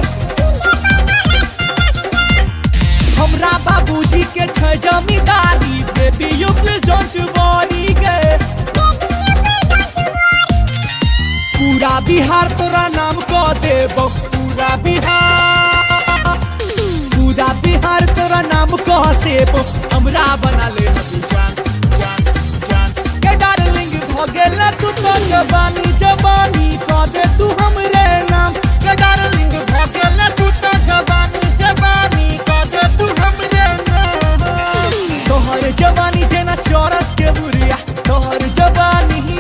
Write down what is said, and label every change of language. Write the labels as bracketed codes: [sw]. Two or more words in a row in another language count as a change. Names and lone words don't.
[mai] हमरा बाबूजी के छ जमींदारी [en] baby you please don't worry [mai] गे पूरा बिहार तोरा नाम कह देबो पूरा बिहार तोरा नाम कह देबो हमरा बना ले जान के डार्लिंग भगेला तू तो जवानी कह दे तू हमरे नाम के डार्लिंग भगेला तू तो जवानी कह दे तू हमरे नाम तोहर जवानी जेना चौरस के बुरिया तोहर जवानी